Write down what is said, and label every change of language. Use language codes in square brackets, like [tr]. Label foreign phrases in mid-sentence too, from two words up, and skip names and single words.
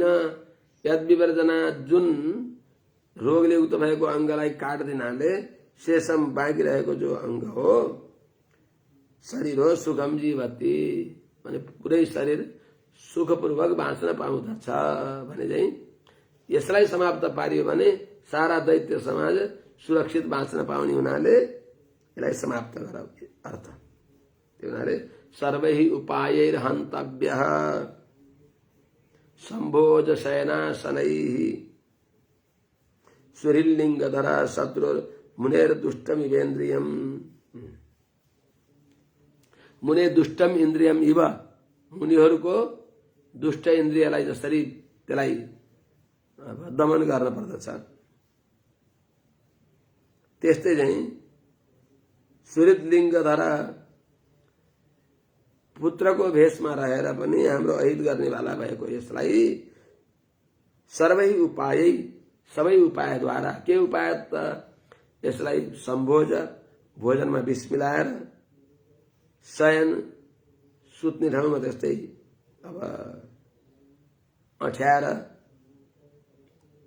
[sa] यद विवर्जना [ne] जुन रोगले उक्त भएको अङ्गलाई काट्दिनाले शेषम बाँकी रहेको जो अङ्ग हो शरीर हो [sa] सुखम जीवती [ne] भने पुरै शरीर सुखपूर्वक बाँच्न पाउँदछ भने चाहिँ यसलाई समाप्त पारियो भने सारा दैत्य समाज सुरक्षित बाँच्न पाउने हुनाले यसलाई समाप्त गर अर्थ। त्यो हुनाले [sa] सर्वै उपायैर्हन्तव्यः सम्भोज शयनासनैः सुहृल्लिङ्गधरा शत्रु मुनेर दुष्टम इवेन्द्रियम मुने दुष्टम इन्द्रियम इव [ne] मुनिहरूको दुष्ट इन्द्रियलाई जसरी त्यसलाई दमन गर्न पर्दछ त्यस्तै चाहिँ [sa] सुहृदलिङ्गधरा [ne] पुत्रको भेषमा रहेर पनि हाम्रो अहित गर्नेवाला भएको यसलाई [sa] सर्वै उपाय [ne] सबै उपायद्वारा के उपाय त यसलाई सम्भोज भोजनमा विष मिलाएर शयन सुत्ने ठाउँमा त्यस्तै अब अठ्याएर